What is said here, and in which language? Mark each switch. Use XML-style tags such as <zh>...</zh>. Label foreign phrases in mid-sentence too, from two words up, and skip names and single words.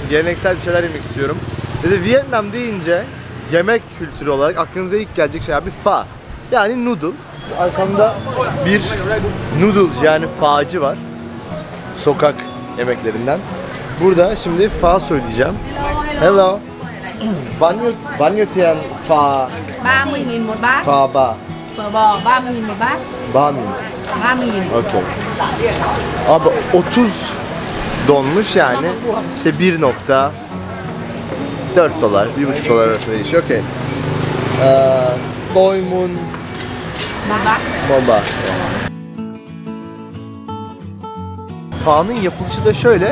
<tr>Geleneksel bir şeyler yemek istiyorum. Ve de Vietnam deyince yemek kültürü olarak aklınıza ilk gelecek şey abi pho. Yani noodle. Arkamda bir noodles yani phacı var. Sokak yemeklerinden. Burada şimdi pho söyleyeceğim.</tr> <vi>Hello. Bao nhiêu tiền pho? 30.000 một bát. Pho ba. Phở bò 30.000 một bát.</vi> <tr>Ba mı? 30.000. Okey. Abi 30 donmuş yani. İşte 1.4 dolar, 1.5 dolar arasında değişiyor. Okey. Doymun</tr> <vi>Một bát.</vi> <tr>Bomba. Pho'nun yapılışı da şöyle.</tr>